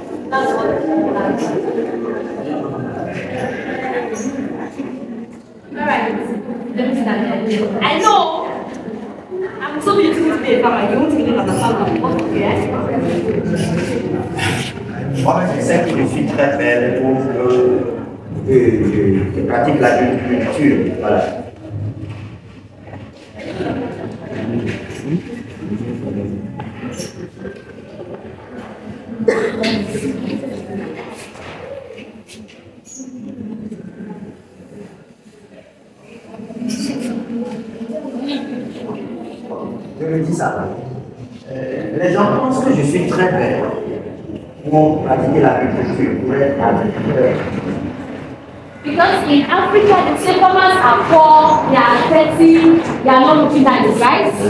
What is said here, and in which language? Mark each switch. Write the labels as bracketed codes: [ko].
[en] That's what alright, let me stand there. I know I'm so beautiful to be a farmer. You won't think I'm a farmer. Okay? [fr] Moi, je sais que je suis très belle pour que je pratique l'agriculture. Voilà. Je me dis ça. Les gens pensent que je suis très belle pour pratiquer l'agriculture, pour être agriculteur. [en] Because in Africa, the farmers are poor, they are petty, they are not looking at the rice.